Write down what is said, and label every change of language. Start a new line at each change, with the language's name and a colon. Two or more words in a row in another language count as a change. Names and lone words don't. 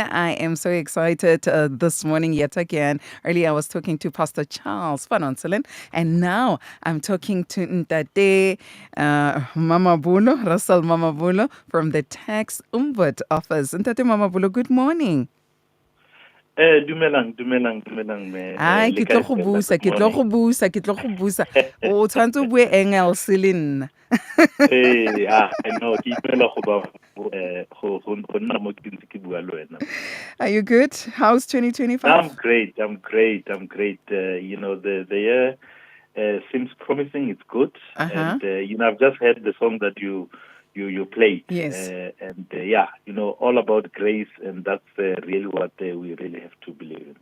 English: I am so excited this morning yet again. Earlier, I was talking to Pastor Charles Fanonselin, and now I'm talking to Ntate Mama Bulo, Russell Mama Bulo from the Tax Umbud Office. Ntate Mama Bulo, good morning.
Tswana: Dumelang, Ai, le kae fela?
English: Good morning.
Tswana: ke tlo go busa. O tshwantse o bue Engels le nna.
English: I know,
Tswana: ke itumela go ba go nna mo ke ntse ke bua le wena.
English: Are you good? How's 2025? I'm great. The year seems promising. It's good. Uh-huh. And I've just heard the song that you played. Yes. All about grace, and that's really what we really have to believe in.